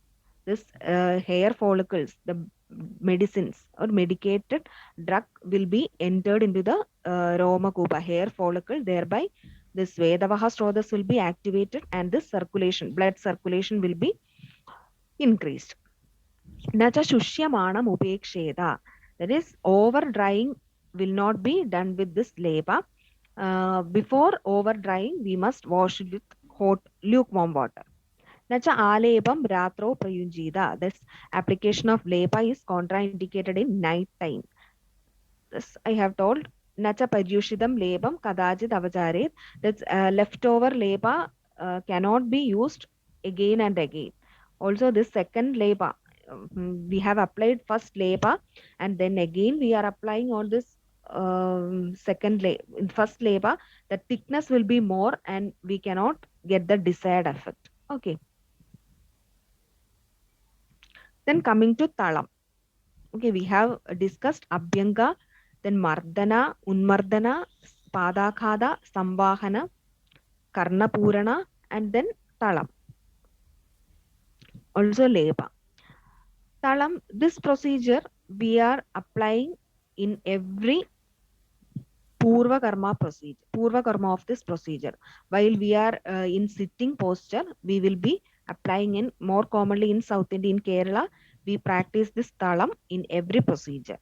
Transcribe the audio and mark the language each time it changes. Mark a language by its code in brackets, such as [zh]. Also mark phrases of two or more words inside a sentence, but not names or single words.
[en] This hair follicles, the medicines or medicated drug will be entered into the romakupa hair follicle, thereby this [sa] vedavaha srodhas [en] will be activated and this circulation, blood circulation will be increased. [sa] Nacha shushyamanam upeksheda, [en] that is over drying will not be done with this leba. Before over drying we must wash it with hot lukewarm water. [sa] Nacha alebam ratro prayunjida, [en] this application of leba is contraindicated in night time. This I have told. [sa] Nacha paryushidam lebam kadajit avajaret, [en] that's leftover leba cannot be used again and again. Also this second leba, we have applied first leba and then again we are applying on this second in first leba, the thickness will be more and we cannot get the desired effect. Okay. Then coming to talam. Okay, we have discussed abhyanga, then [sa] mardana, unmardana, padakhada, samvahana, karnapurana, [en] and then talam. Also leba. Talam, this procedure we are applying in every purva karma of this procedure. While we are in sitting posture, we will be applying in more commonly in South India, in Kerala, we practice this talam in every procedure.